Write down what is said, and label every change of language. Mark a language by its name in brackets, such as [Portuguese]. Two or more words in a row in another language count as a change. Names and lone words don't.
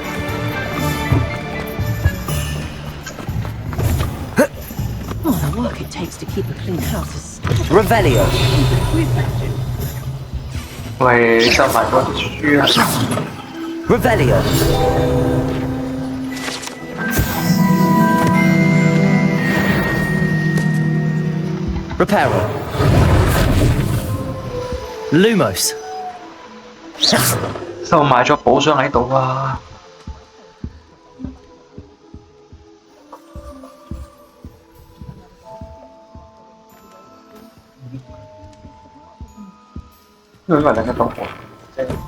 [English] Oh, the work it takes to keep a clean house is... Revelio. [Cantonese] 喂，收埋嗰啲書啊！ [English] Revelio. Reparo. Lumos. [Cantonese] 收埋咗寶箱喺度啊！因為兩個都即係。